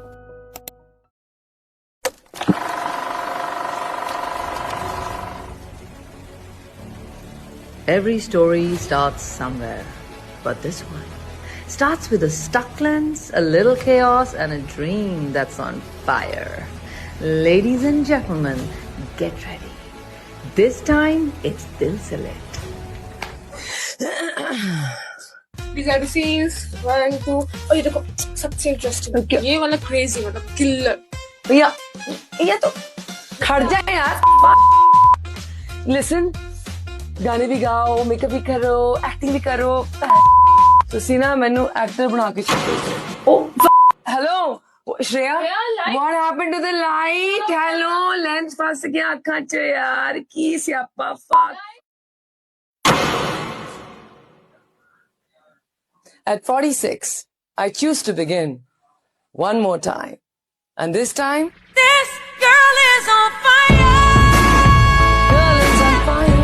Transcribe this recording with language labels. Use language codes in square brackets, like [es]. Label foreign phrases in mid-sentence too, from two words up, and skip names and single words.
[en] Every story starts somewhere, but this one starts with a stuck lens, a little chaos, and a dream that's on fire. Ladies and gentlemen, get ready. This time, it's Dil Se Lit. These are the scenes 1, 2. [hi] Oh, ये देखो सबसे इंटरेस्टिंग ये वाला क्रेजी वाला किलर भैया ये तो खड़ जाए यार लिसन गाने भी गाओ मेकअप भी करो एक्टिंग भी करो [pa] ਤੁਸੀਂ ਨਾ ਮੈਨੂੰ ਐਕਟਰ ਬਣਾ ਕੇ ਛੱਡੋ ਓ ਹੈਲੋ [en] श्रेया what happened to the light hello lens [pa] ਫਸ ਗਿਆ ਅੱਖਾਂ 'ਚ ਯਾਰ ਕੀ ਸਿਆਪਾ [en] fuck At 46 I choose to begin one more time and this time This girl is on fire. girl is on fire